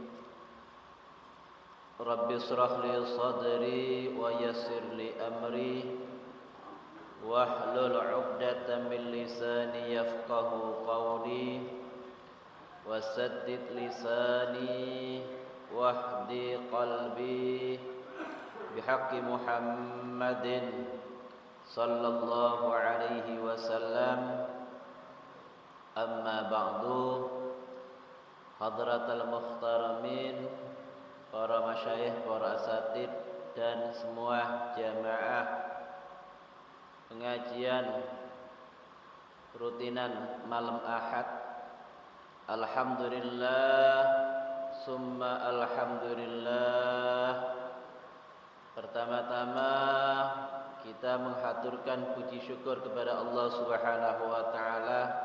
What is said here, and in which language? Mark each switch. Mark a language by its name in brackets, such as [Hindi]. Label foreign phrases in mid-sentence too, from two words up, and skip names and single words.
[Arabic] رب اشرح لي صدري ويسر لي أمري واحلل عقدة من لساني يفقه قولي وسدد لساني واهدي قلبي بحق محمد صلى الله عليه وسلم. أما بعد. حضرات المحترمين, [Indonesian] para masyayikh, para asatid, dan semua jamaah pengajian rutinan malam Ahad. [Arabic] الحمد لله ثم الحمد لله. [Indonesian] Pertama-tama kita menghaturkan puji syukur kepada Allah [Arabic] سبحانه وتعالى